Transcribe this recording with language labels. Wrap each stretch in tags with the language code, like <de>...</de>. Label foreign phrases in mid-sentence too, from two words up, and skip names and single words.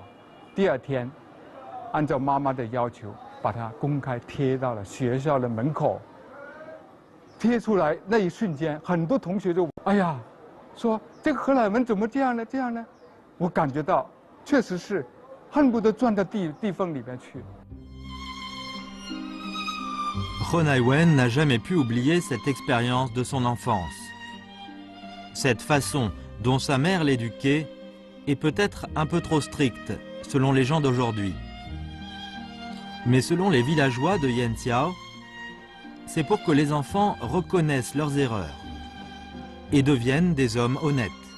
<zh>第二天，按照妈妈的要求，把它公开贴到了学校的门口。贴出来那一瞬间，很多同学就哎呀。说这个荷兰文怎么这样呢？这样呢？我感觉到，确实是，恨不得钻到地缝里边去。</zh> <fr>He Nai-wen n'a jamais pu oublier cette expérience de son enfance. Cette façon dont sa mère l'éduquait est peut-être un peu trop stricte, selon les gens d'aujourd'hui. Mais selon les villageois de Yen Tiao, c'est pour que les enfants reconnaissent leurs erreurs et deviennent des hommes honnêtes.</fr>